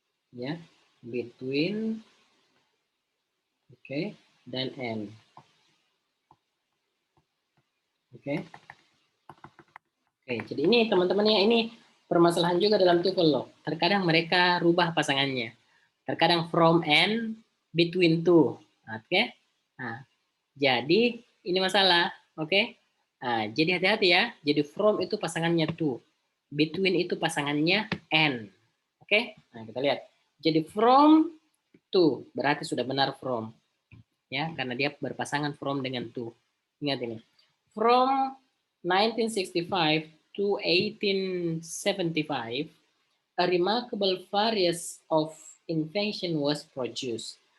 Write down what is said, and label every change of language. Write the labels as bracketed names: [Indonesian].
[Indonesian] Ya, between, oke, dan n. Oke. Oke, jadi ini teman-teman ya, ini permasalahan juga dalam TOEFL loh. Terkadang mereka rubah pasangannya. [English] Terkadang from and between two. [Indonesian] Oke. Nah, jadi ini masalah, oke? Nah, jadi hati-hati ya. Jadi from itu pasangannya to. Between itu pasangannya and. Oke? Nah, kita lihat. Jadi from to berarti sudah benar from. Ya, karena dia berpasangan from dengan to. Ingat ini. [English] From 1965 to 1875, a remarkable variety of invention was produced.